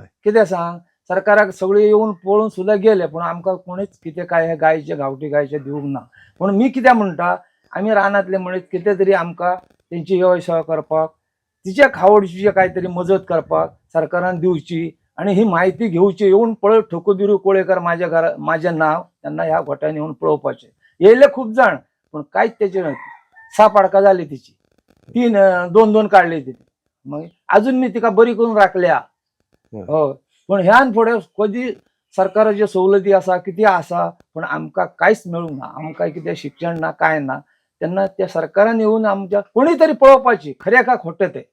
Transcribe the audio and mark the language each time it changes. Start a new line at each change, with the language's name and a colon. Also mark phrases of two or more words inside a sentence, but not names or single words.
Konkani: कितें सांग, सरकाराक सगळे येऊन पळोवन सुद्धा गेले पण आमकां कोणीच कितें काय गायचे गावठी गायचे दिवंक ना. म्हणून मी कितें म्हणटा, आम्ही रानातले म्हणत कितें तरी आमकां तेंची व्यवसाय करपाक, तिच्या खावडची काहीतरी मदत करपाक सरकारान दिवची आणि ही माहिती घेवची. येऊन पळय ठोकोबिरू कोळेकर माझे नाव, त्यांना ह्या गोट्यान येऊन पळोवपाचे. येयले खूप जण पण कांयच त्याचे नाही. 6 पाडकां झाली तिची. 2 काढले तिने. मग अजून मी तिका बरी करून राखल्या. हो. पण ह्यान पुढे कधी सरकार सवलती आसा किती आसा पण आमकां कांयच मेळूंक ना. आमकां कितें शिक्षण ना काय ना. तेन्ना त्या सरकारान येवन आमच्या कोणी तरी पळोवपाची खऱ्या काय खोटें तें